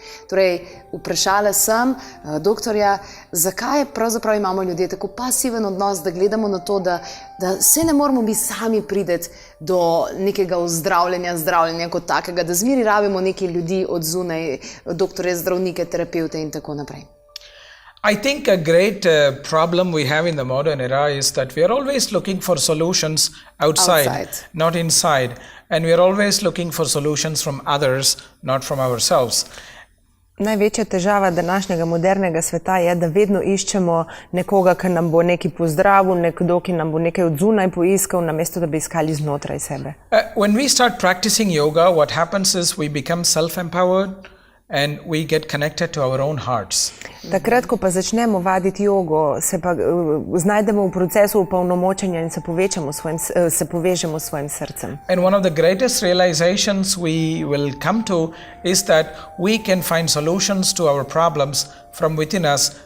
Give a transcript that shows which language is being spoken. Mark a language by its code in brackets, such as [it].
[sl] Torej, vprašala sem doktorja, zakaj pravzaprav imamo ljudje tako pasiven odnos, da gledamo na to, da se ne moramo mi sami priti do nekega zdravljenja kot takega, da zmeri rabimo neki ljudi od zunaj, doktorje, zdravnike, terapevte in tako naprej. [en] I think a great problem we have in the modern era is that we are always looking for solutions outside, not inside. And we are always looking for solutions from others, not from ourselves. [sl] Največja težava današnjega modernega sveta je, da vedno iščemo nekoga, ki nam bo nekaj pozdravil, nekdo, ki nam bo nekaj od zunaj poiskal, namesto da bi iskali znotraj sebe. [en] When we start practicing yoga, what happens is we become self-empowered and we get connected to our own hearts. [sl] Takrat, ko pa začnemo vaditi jogo, se pa znajdemo v procesu opolnomočenja in se povežemo s svojim srcem. [en] And one of the greatest realizations we will come to is that we can find solutions to our problems from within us.